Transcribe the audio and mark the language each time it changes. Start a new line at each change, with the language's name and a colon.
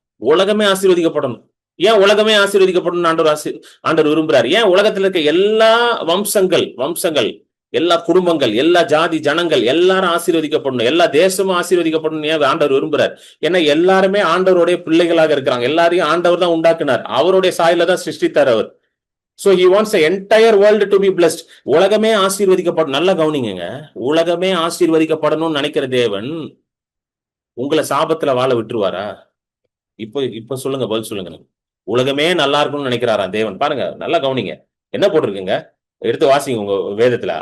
Tamil: உலகமே ஆசீர்வதிக்கப்படணும். ஏன் உலகமே ஆசீர்வதிக்கப்படணும் ஆண்டவர் விரும்புறாரு? ஏன் உலகத்துல இருக்க எல்லா வம்சங்கள், எல்லா குடும்பங்கள், எல்லா ஜாதி ஜனங்கள் எல்லாரும் ஆசீர்வதிக்கப்படணும், எல்லா தேசமும் ஆசீர்வதிக்கப்படணும் ஏன் ஆண்டவர் விரும்புறார்? ஏன்னா எல்லாருமே ஆண்டவருடைய பிள்ளைகளாக இருக்கிறாங்க. எல்லாரையும் ஆண்டவர் தான் உண்டாக்குனார், அவருடைய சாயல தான் சிருஷ்டித்தார் அவர்.
English: So he wants the entire world to be blessed.
Tamil: உலகமே ஆசீர்வதிக்கப்படும். நல்லா கவனிங்க, உலகமே ஆசீர்வதிக்கப்படணும்னு நினைக்கிற தேவன் உங்களை சாபத்துல வாழ விட்டுருவாரா? இப்ப சொல்லுங்க, பதில் சொல்லுங்க. உலகமே நல்லா இருக்கும்னு நினைக்கிறாராம் தேவன். பாருங்க, நல்லா கவனிங்க, என்ன போட்டிருக்குங்க, எடுத்து வாசிங்க உங்க வேதத்துல.